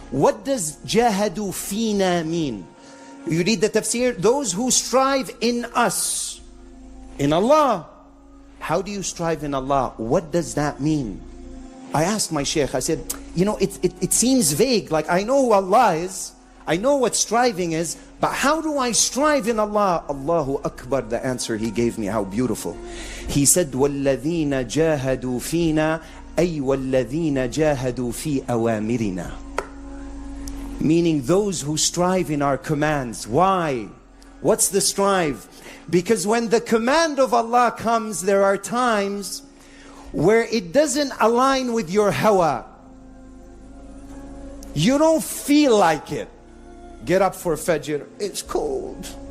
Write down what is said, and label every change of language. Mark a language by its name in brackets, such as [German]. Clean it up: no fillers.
[English] What does jahadu fina mean? You read the tafsir, those who strive in us, in Allah. How do you strive in Allah? What does that mean? I asked my sheikh, I said, you know, it seems vague. Like, I know who Allah is, I know what striving is, but how do I strive in Allah? Allahu Akbar, the answer he gave me, how beautiful. He said, [Arabic] وَالَّذِينَ جَاهَدُوا فِينَا أي وَالَّذِينَ جَاهَدُوا فِي أَوَامِرِنَا. [English] Meaning those who strive in our commands. Why? What's the strive? Because when the command of Allah comes, there are times where it doesn't align with your hawa. You don't feel like it. Get up for Fajr. It's cold.